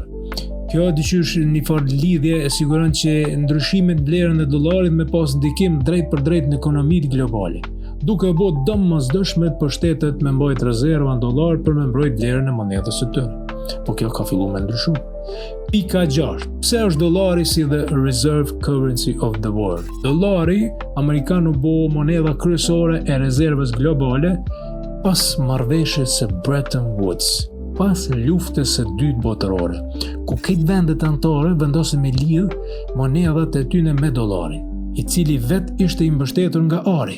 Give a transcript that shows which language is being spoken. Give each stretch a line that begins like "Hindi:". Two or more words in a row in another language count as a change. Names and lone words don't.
Albanian: Kjo dyqysh një farë lidhje e siguron që ndryshimet vlerën e dollarit me pas ndikim drejt për drejt në ekonomitë globale, duke bo domosdoshme për shtetet me mbajt rezerva në dollar për me mbrojt vlerën e monedhës së tyre. Po kjo ka filluar me ndryshu. Pika 6. Pse është dollari si
English: the reserve currency of the world?
Albanian: Dollari amerikan u bo monedha kryesore e rezervës globale pas marrëveshjes së Bretton Woods, pas luftës së dytë botërore, ku këtë vendet anëtare vendosen me lidh monedhat e tyre me dollarin, i cili vet ishte i mbështetur nga ari.